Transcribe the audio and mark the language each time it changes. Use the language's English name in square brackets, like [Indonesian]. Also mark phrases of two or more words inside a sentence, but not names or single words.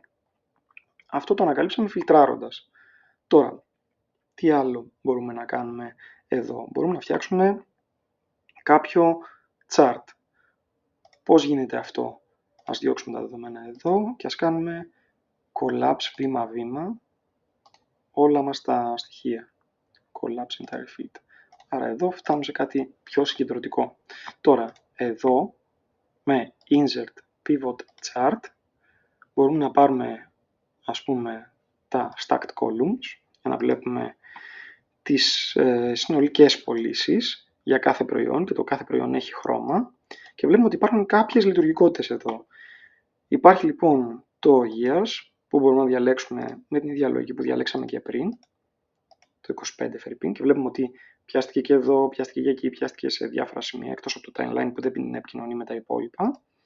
[Greek] Αυτό το ανακαλύψαμε φιλτράροντας. Τώρα, τι άλλο μπορούμε να κάνουμε εδώ? Μπορούμε να φτιάξουμε κάποιο chart. Πώς γίνεται αυτό? Ας διώξουμε τα δεδομένα εδώ και ας κάνουμε collapse βήμα-βήμα όλα μας τα στοιχεία. [English] Collapse entire field. [Greek] Άρα εδώ φτάνουμε σε κάτι πιο συγκεντρωτικό. Τώρα, εδώ με [English] insert pivot chart [Greek] μπορούμε να πάρουμε, ας πούμε, τα [English] stacked columns [Greek] για να βλέπουμε τις συνολικές πωλήσεις για κάθε προϊόν και το κάθε προϊόν έχει χρώμα και βλέπουμε ότι υπάρχουν κάποιες λειτουργικότητες εδώ. Υπάρχει λοιπόν το years που μπορούμε να διαλέξουμε με την ίδια λογική που διαλέξαμε και πριν, το 25 φερρυπίν, και βλέπουμε ότι πιάστηκε και εδώ, πιάστηκε και εκεί, πιάστηκε σε διάφορα σημεία εκτός από το timeline που δεν επικοινωνεί με τα υπόλοιπα.